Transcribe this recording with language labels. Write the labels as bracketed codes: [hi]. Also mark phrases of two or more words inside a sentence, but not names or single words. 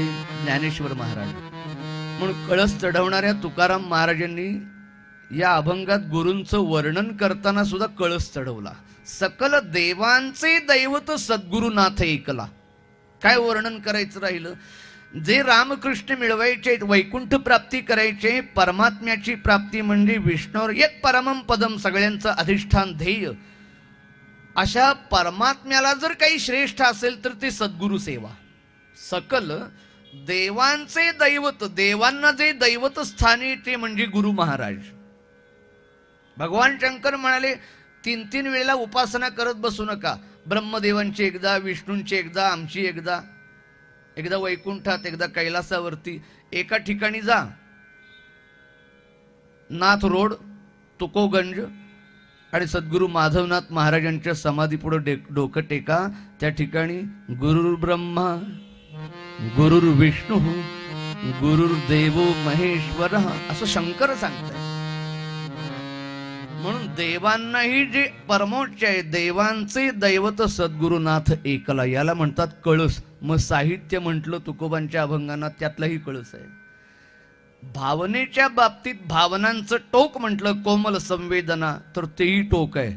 [mr] ज्ञानेश्वर महाराज म्हणून कळस चढवणाऱ्या तुकाराम महाराजांनी या अभंगात गुरूंचं वर्णन करताना सुद्धा कळस चढवला. सकल देवांचे दैवत सद्गुरुनाथ ऐकला. काय वर्णन करायचं राहिलं? जे रामकृष्ण मिळवायचे, वैकुंठ प्राप्ती करायचे, परमात्म्याची प्राप्ती म्हणजे विष्णूवर एक [sa] परमम पदम, [mr] सगळ्यांचं अधिष्ठान ध्येय. अशा परमात्म्याला जर काही श्रेष्ठ असेल तर ते सद्गुरु सेवा. सकल देवांचे दैवत, देवांना जे दैवत स्थानी ते म्हणजे गुरु महाराज. भगवान शंकर म्हणाले 3-3 वेळेला उपासना करत बसू नका. ब्रह्मदेवांची एकदा, विष्णूंची एकदा, आमची एकदा, एकदा वैकुंठात, एकदा कैलासावरती. एका ठिकाणी जा, नाथ रोड, तुकोगंज, आणि सद्गुरु माधवनाथ महाराजांच्या समाधी पुढे डोकं टेका. त्या ठिकाणी [sa] गुरुर् ब्रह्मा गुरुर् विष्णू गुरुर्देवो महेश्वर [mr] असं शंकर सांगतात. म्हणून देवांनाही जे परमोच्च आहे, देवांचे दैवत सद्गुरुनाथ एकला, याला म्हणतात कळस. मग साहित्य म्हटलं तुकोबांच्या अभंगांना त्यातलाही कळस आहे. भावनेच्या बाबतीत भावनांचं टोक म्हटलं कोमल संवेदना, तर तेही टोक आहे.